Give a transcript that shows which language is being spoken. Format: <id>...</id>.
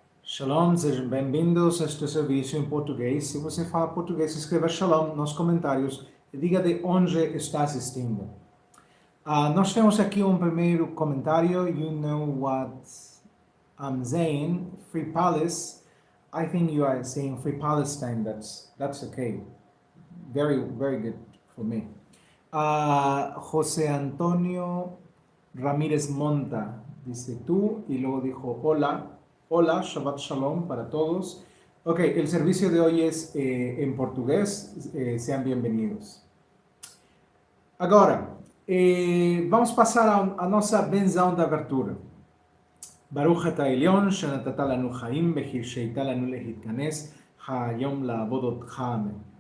<pt>Shalom, sejam bem-vindos a este serviço em português. Se você fala português, escreva Shalom nos comentários e diga de onde está assistindo. Nós temos aqui um primeiro comentário.</pt> <en>You know what I'm saying? Free Palace. I think you are saying Free Palestine. That's okay. Very, very good for me.</en> <es>José Antonio Ramírez Monta dice tú y luego dijo hola. Hola, Shabbat Shalom para todos. Ok, el servicio de hoy es en portugués. Sean bienvenidos.</es> <pt>Agora, vamos passar a nossa benzão da abertura.</pt> <he>Baruch אתה העליון, שנתת לנו חיים, והרשית לנו להתכנס היום לעבוד אותך, אמן.</he>